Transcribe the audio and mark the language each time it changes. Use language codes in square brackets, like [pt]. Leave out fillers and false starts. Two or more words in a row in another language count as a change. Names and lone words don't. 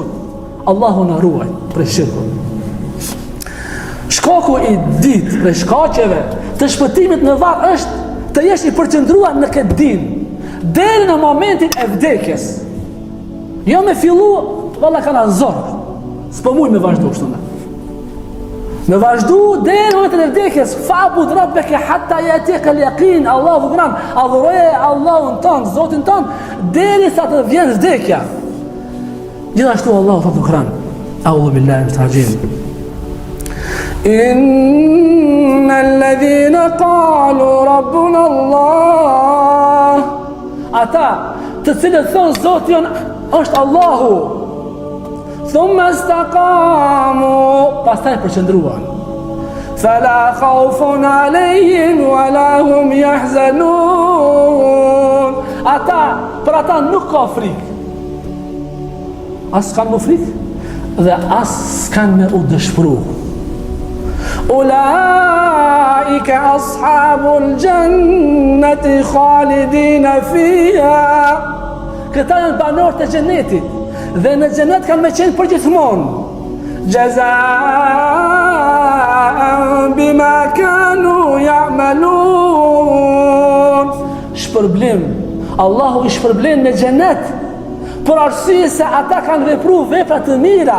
[sq] Allahu na ruaj prej shirkut. Shkaku i ditë prej shkaqeve të shpëtimit në varr është të jesh i përqendruar në këtë din deri në momentin e vdekjes. Jo me fillu, valla kana zorë, s'po muj me vazhdu kështu me. Me vazhdu deri në momentin e vdekjes, [ar] فاعبد ربك حتى يأتيك اليقين. [sq] Allahu Kur'an, adhuroje Allahun ton, Zotin ton, deri sa të vjen vdekja. Gjithashtu Allahu thot në Kur'an: [ar] أعوذ بالله من الرجيم. إن الذين قالوا ربنا الله. [sq] Ata të cilët thonë Zoti jon është Allahu, [ar] ثم استقاموا, [sq] pastaj përqendruan, [ar] فلا خوف عليهم ولا هم يحزنون. [sq] Ata, për ata nuk ka frikë, as kanë më frikë dhe as kanë me u dëshpëru. [ar] أولئك أصحاب الجنة خالدين فيها. [sq] Këta janë banorët e xhenetit dhe në xhenet kanë me qenë përgjithmonë. [ar] جزاء بما كانوا يعملون. [sq] Shpërblim. Allahu i shpërblen në xhenet për arsye se ata kanë vepruar vepra të mira.